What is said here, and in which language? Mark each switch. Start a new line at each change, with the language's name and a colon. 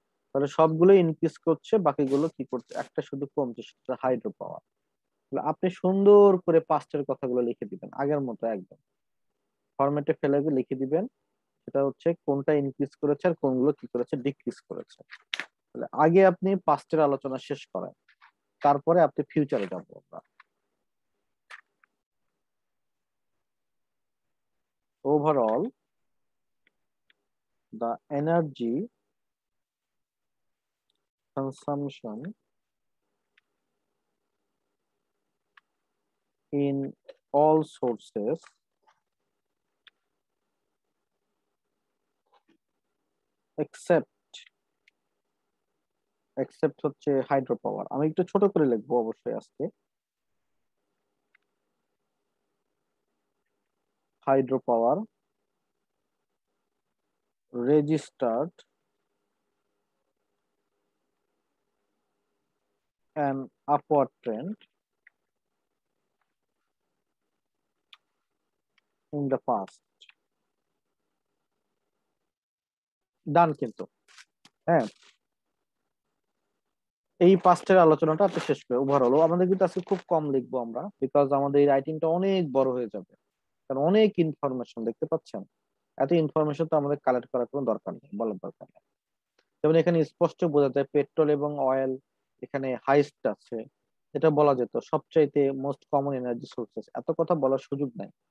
Bangla: তাহলে সবগুলো ইনক্রিজ করছে, বাকিগুলো কি করছে, একটা শুধু কমছে, সেটা হাইড্রো পাওয়ার। আপনি সুন্দর করে পাস্টের কথাগুলো লিখে দিবেন আগের মতো একদম। ফরম্যাটে ফেলে লিখে দিবেন সেটা হচ্ছে কোনটা ইনক্রিজ করেছে আর কোনগুলো কি করেছে, ডিক্রিজ করেছে। তাহলে আগে আপনি পাস্টের আলোচনা শেষ করেন, তারপরে আপনি ফিউচারে যাবো আমরা।
English: Overall the energy consumption in all sources except হচ্ছে hydro power.
Bangla: আমি একটু ছোট করে লিখবো অবশ্যই আজকে।
English: Hydro power registered an upward trend in the past.
Bangla: ডান কিন্তু। হ্যাঁ, এই পাস্টের আলোচনাটা আপনি শেষ করে ওভারঅল আমাদের কিন্তু আজকে খুব কম লিখবো আমরা, বিকজ আমাদের এই রাইটিংটা অনেক বড় হয়ে যাবে, কারণ অনেক ইনফরমেশন দেখতে পাচ্ছেন। এত ইনফরমেশন তো আমাদের কালেক্ট করার কোনো দরকার নেই, বলার দরকার নেই। যেমন এখানে স্পষ্ট বোঝা যায় পেট্রোল এবং অয়েল এখানে হাইস্ট আছে, এটা বলা যেত সবচাইতে মোস্ট কমন এনার্জি সোর্সেস, এত কথা বলার সুযোগ নাই।